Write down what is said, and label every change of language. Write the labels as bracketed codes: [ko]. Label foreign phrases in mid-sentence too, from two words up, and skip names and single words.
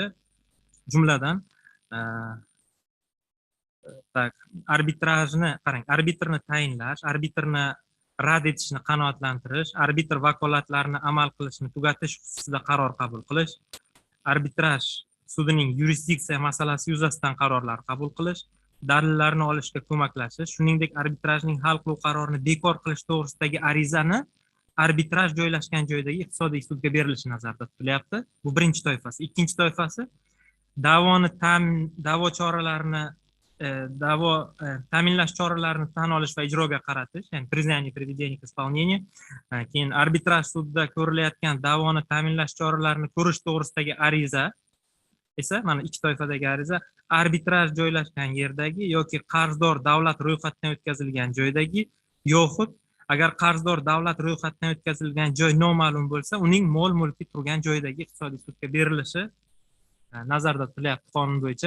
[uz] Jumladan arbitrajni qarang, arbitrni tayinlash, arbitrni rad etishni qanoatlantirish, arbitr vakolatlarini amal qilishni tugatish xususida qaror qabul qilish, arbitraj sudining yurisdiksiya masalasi yuzasidan qarorlar qabul qilish, dalillarni olishga ko'maklashish, shuningdek arbitrajning hal qiluv qarorini bekor qilish to'g'risidagi arizani arbitraj joylashgan joydagi iqtisodiy sudga berilishi nazarda tutilyapti. Bu birinchi toifasi. Ikkinchi toifasi da'vo choralarini ta'minlash choralarini tan olish va ijroga qaratish, ya'ni [ru] признание приведения к исполнению. [uz] Keyin arbitraj sudida ko'rilayotgan da'voni ta'minlash choralarini ko'rish to'g'risidagi ariza esa mana ikki toifadagi ariza arbitraj joylashgan yerdagi yoki qarzdor davlat ro'yxatidan o'tkazilgan joydagi yoxud agar qarzdor davlat ro'yxatidan o'tkazilgan joy noma'lum bo'lsa, uning mol mulki turgan joydagi iqtisodiy sudga berilishi nazarda tutilyapti qonun bo'yicha.